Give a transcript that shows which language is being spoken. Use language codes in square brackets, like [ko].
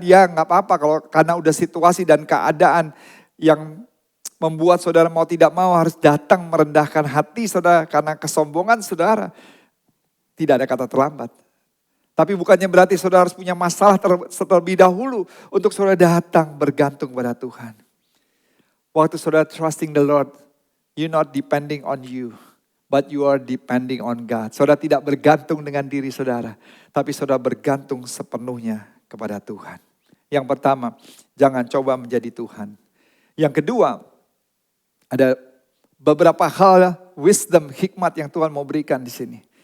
[id] Ya gak apa-apa kalau karena udah situasi dan keadaan yang membuat saudara mau tidak mau harus datang merendahkan hati saudara karena kesombongan saudara. Tidak ada kata terlambat. Tapi bukannya berarti saudara harus punya masalah terlebih dahulu untuk saudara datang bergantung pada Tuhan. Waktu saudara [en] trusting the Lord, you're not depending on you, but you are depending on God. [id] Saudara tidak bergantung dengan diri saudara, tapi saudara bergantung sepenuhnya kepada Tuhan. Yang pertama, jangan coba menjadi Tuhan. Yang kedua, ada beberapa hal wisdom, hikmat yang Tuhan mau berikan di sini.